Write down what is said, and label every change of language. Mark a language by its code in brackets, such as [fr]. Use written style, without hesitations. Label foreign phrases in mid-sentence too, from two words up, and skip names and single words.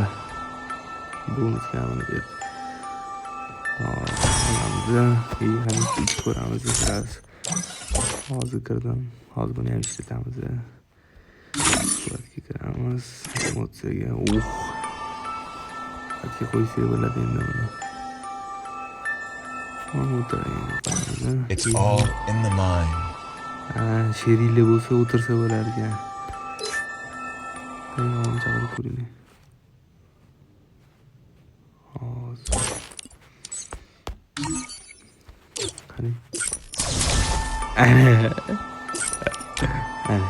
[uz] Bonus kamini berdi. Hamma ko'ramiz biraz. Hozir kirdim. Hozir buni ham ishlatamiz. Suratga kiramiz. Emotsiyaga. Qatga qo'ysak bo'ladi endi buni. [en] It's all in the mind. [uz] Sheringlar bo'lsa o'tirsa bo'lar ekan. Qani chaqirib ko'ring. Hozir. Qani. Ana.